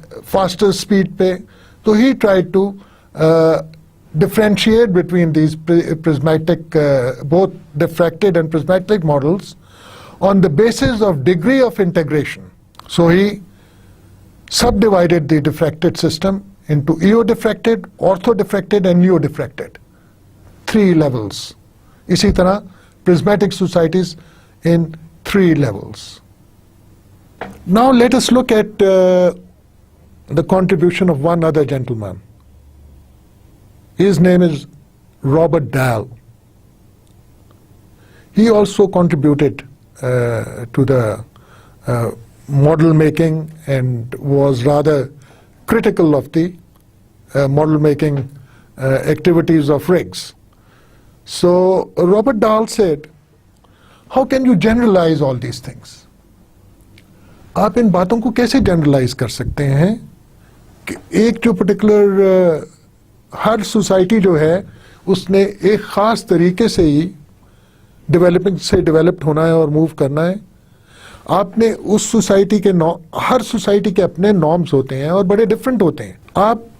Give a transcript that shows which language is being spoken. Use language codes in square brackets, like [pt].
[en] Faster speed پہ, تو ہی try to differentiate between these prismatic, both diffracted and prismatic models on the basis of degree of integration. So he subdivided the diffracted system into eodiffracted, orthodifracted and neodiffracted. 3 levels. [ur] Isi tarah [en] prismatic societies in 3 levels. Now let us look at the contribution of one other gentleman. His name is Robert Dahl. He also contributed to the model making and was rather critical of the model making activities of Riggs. So Robert Dahl said, how can you generalize all these things? [ur] آپ ان باتوں کو کیسے generalise کر سکتے ہیں کہ ایک جو پرٹیکولر ہر سوسائٹی جو ہے اس نے ایک خاص طریقے سے ہی ڈیولپنگ سے ڈیولپڈ ہونا ہے اور موو کرنا ہے. آپ نے اس سوسائٹی کے ہر سوسائٹی کے اپنے نارمز ہوتے ہیں اور بڑے ڈفرینٹ ہوتے ہیں. آپ